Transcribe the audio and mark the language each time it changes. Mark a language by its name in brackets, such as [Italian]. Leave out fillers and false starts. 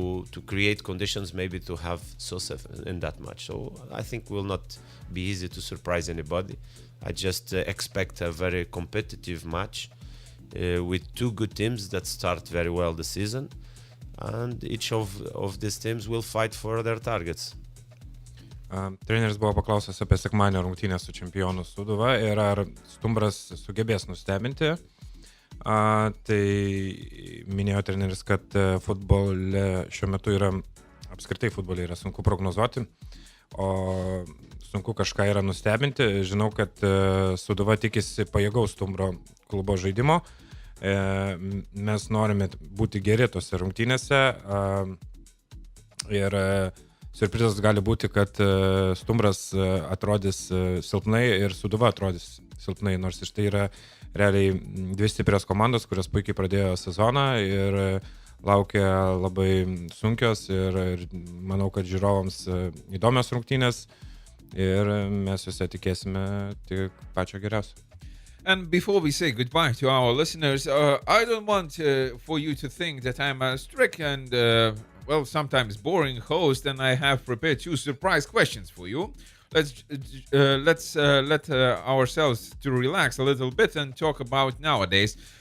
[English] to create conditions maybe to have Sosef in that match. So I think will not be easy to surprise anybody. I just expect a very competitive match with two good teams that start very well the season, and each of these teams will fight for their targets. [Lithuanian] Treneris buvo paklausęs apie sekmadienio rungtynę su čempionu Sūduva ir ar Stumbras sugebės nustebinti. Tai minėjo treneris, kad futbole šiuo metu apskritai futbole yra sunku prognozuoti, o sunku kažką yra nustebinti. Žinau, kad Sūduva tikisi pajėgaus Stumbro klubo žaidimo. Mes norime būti geri tose rungtynėse ir siurprizas gali būti, kad Stumbras atrodys silpnai ir Sūduva atrodys silpnai, nors iš tai yra realiai dvi stiprios komandos, kurios puikiai pradėjo sezoną ir laukia labai sunkios ir manau, kad žiūrovams įdomios rungtynės ir mes visi tikėsime tik pačio geriausio. [English] And before we say goodbye to our listeners, I don't want for you to think that I'm a strict and, sometimes boring host, and I have prepared 2 surprise questions for you. Let's let ourselves to relax a little bit and talk about nowadays.